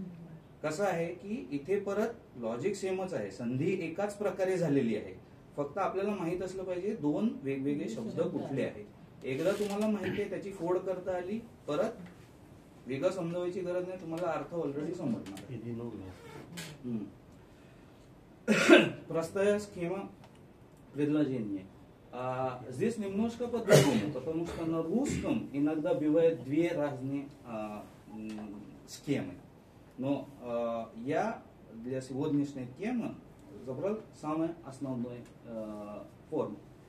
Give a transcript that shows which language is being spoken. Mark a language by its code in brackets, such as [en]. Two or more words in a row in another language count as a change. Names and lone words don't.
[mr] कसं आहे की इथे परत लॉजिक सेमच आहे, संधी एकाच प्रकारे झालेली आहे, फक्त आपल्याला माहित असलं पाहिजे 2 वेगवेगळे शब्द कुठले आहेत. एकदा तुम्हाला माहिती आहे, त्याची फोड करता आली, परत वेगळं समजावायची गरज नाही, तुम्हाला अर्थ ऑलरेडी समजणार. [ru] Простая схема предложения. Здесь немножко по-другому, потому что на русском иногда бывают 2 разные схемы. Но я для сегодняшней темы забрал самую основную форму.